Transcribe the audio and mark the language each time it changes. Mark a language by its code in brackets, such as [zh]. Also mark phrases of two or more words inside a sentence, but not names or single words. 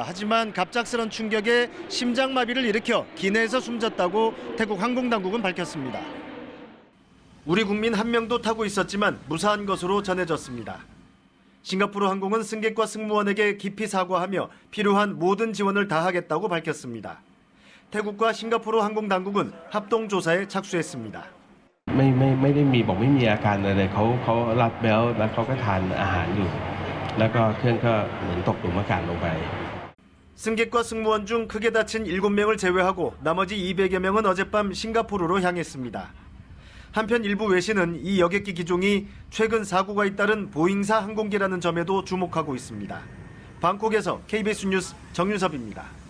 [ko] 하지만 갑작스런 충격에 심장마비를 일으켜 기내에서 숨졌다고 태국 항공당국은 밝혔습니다. 우리 국민 1명도 타고 있었지만 무사한 것으로 전해졌습니다. 싱가포르 항공은 승객과 승무원에게 깊이 사과하며 필요한 모든 지원을 다하겠다고 밝혔습니다. 태국과 싱가포르 항공당국은 합동조사에 착수했습니다. [th] ไม่ได้มีบอกไม่มีอาการอะไรเขารัดเบลต์แล้วเขาก็ทานอาหารอยู่แล้วก็เครื่องก็เหมือนตกหลุมอากาศลงไป [ko] 승객과 승무원 중 크게 다친 7명을 제외하고 나머지 200여 명은 어젯밤 싱가포르로 향했습니다. 한편 일부 외신은 이 여객기 기종이 최근 사고가 잇따른 보잉사 항공기라는 점에도 주목하고 있습니다. 방콕에서 KBS 뉴스 정윤섭입니다.